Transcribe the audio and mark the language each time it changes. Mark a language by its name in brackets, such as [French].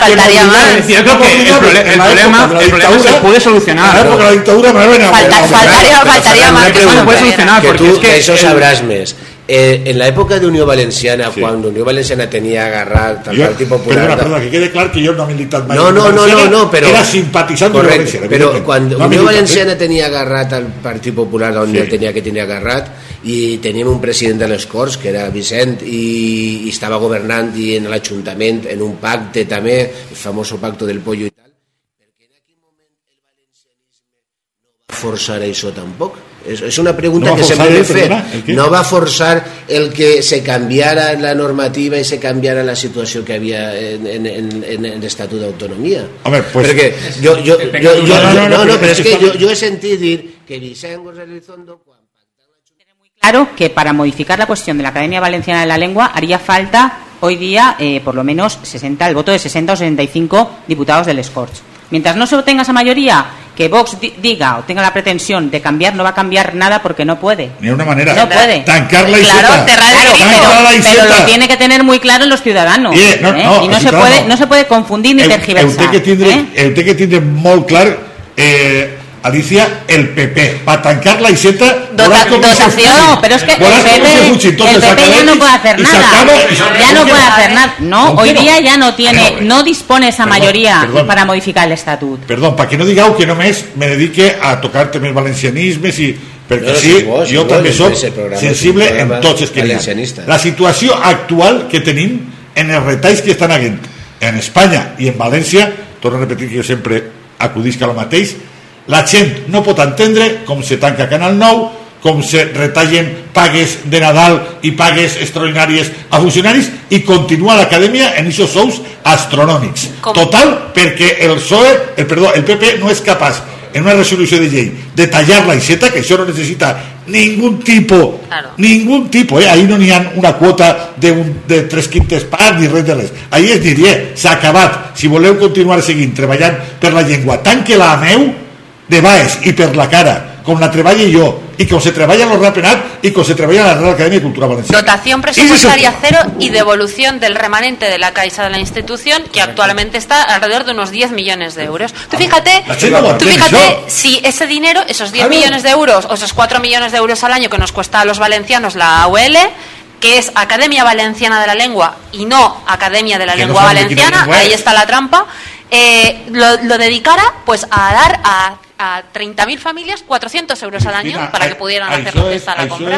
[Spanish] Faltaría más. Yo creo que el problema se puede solucionar. Porque la dictadura faltaría más que se puede solucionar, porque es que eso sabrás más. En la época de Unión Valenciana, cuando Unión Valenciana tenía agarrat al Partit Popular... [Catalan] Perdona, que quede clar que jo no he militat mai. No, però... Era simpatitzant d'Unió Valenciana. Però quan Unió Valenciana tenia agarrat al Partit Popular on el tenia que tenir agarrat, i teníem un president de les Corts, que era Vicent, i estava governant i en l'Ajuntament, en un pacte també, el famós pacte del pollo i tal, perquè en aquell moment el valencianisme no va forçar això tampoc. És una pregunta que sempre he fet. No va forçar el que se canviara la normativa i se canviara la situació que havia en l'Estatut d'Autonomia. Perquè però és que jo he sentit dir que Vicent González Elizondo... [Spanish] Claro que para modificar la cuestión de la Academia Valenciana de la Lengua haría falta hoy día por lo menos el voto de 60 o 65 diputados del Corts. Mientras no se obtenga esa mayoría que Vox diga o tenga la pretensión de cambiar, no va a cambiar nada porque no puede. Ni una manera. No puede. [Catalan] Tancar la Iseta. [Spanish] Claro, pero lo tiene que tener muy claro en los ciudadanos. Y no se puede confundir ni tergiversar. El que tiene [Catalan] molt clar, [Spanish] Alicia, el PP, para [Catalan] tancar la Iseta. [Spanish] Dotación, pero es que el PP ya no puede hacer nada. Ya no puede hacer nada. No, hoy día ya no dispone esa mayoría para modificar el estatut. Perdón, para que no digáis que [Catalan] només me dedique a tocar temes valencianismes i perquè jo també soc sensible en tots els que hi ha. La situació actual que tenim en els retalls que estan havent en Espanya i en València, torno a repetir que jo sempre acudisc a lo mateix, la gent no pot entendre com se tanca Canal 9, com se retallen pagues de Nadal i pagues extraordinàries a funcionaris i continua l'acadèmia en aquests sous astronòmics. Total, perquè el PP no és capaç en una resolució de llei de tallar la Iseta, que això no necessita ningún tipo, ahí no n'hi ha una quota de 3/5 parts ni res de res, ahí es dir, s'ha acabat, si voleu continuar seguint treballant per la llengua, tanque-la a meu de baix i per la cara, com la treballe jo, y com se treballa en l'ordre penal y com se treballa en la Real Academia de Cultura Valenciana. [Spanish] Dotación presupuestaria cero y devolución del remanente de la Caixa de la institución, que actualmente está alrededor de unos 10 millones de euros. Tú fíjate si ese dinero, esos 10 millones de euros o esos 4 millones de euros al año que nos cuesta a los valencianos la AUL, que es Academia Valenciana de la Lengua y no Academia de la Lengua Valenciana, ahí está la trampa, lo dedicara pues a dar a 30.000 familias 400 euros al año para que pudieran hacer lo que está a la compra.